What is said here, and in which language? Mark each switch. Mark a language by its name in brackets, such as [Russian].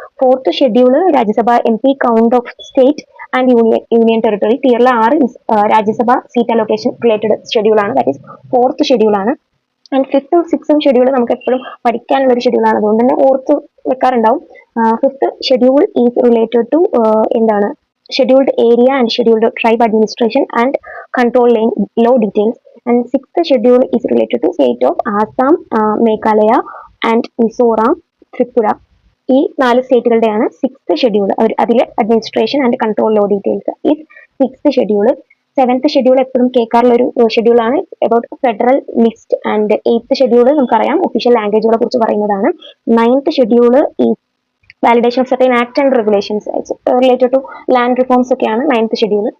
[English] Fourth schedule Rajya Sabha MP count of state and union territory. Tier 6 is Rajya Sabha seat allocation related schedule ആണ്. That is fourth schedule ആണ്. [Malayalam] And 5th 6th schedule നമുക്ക് എപ്പോഴും പഠിക്കാനുള്ള ഒരു ഷെഡ്യൂളാണ്, അതുകൊണ്ട് തന്നെ ഓർത്ത് വെക്കാറുണ്ടാവും. [English] 5th schedule is related to എന്താണ് scheduled area and scheduled tribe administration and control line law details. And 6th schedule is related to state of Assam, Meghalaya and Mizoram, Tripura. [Malayalam] ഈ 4 സ്റ്റേറ്റുകളുടെയാണ് 6th schedule. അതിൽ [English] Administration and control law details is 6th schedule. [Malayalam] 7th schedule എപ്പോഴും കേൾക്കാറുള്ള ഒരു ഷെഡ്യൂളാണ് [English] About federal list. [Malayalam] And 8th schedule നമുക്കറിയാം official ലാംഗ്വേജുകളെ കുറിച്ച് പറയുന്നതാണ്. 9th schedule ഈ [English] validation of certain act and regulations related to land reforms [Malayalam] ഒക്കെയാണ് 9th schedule.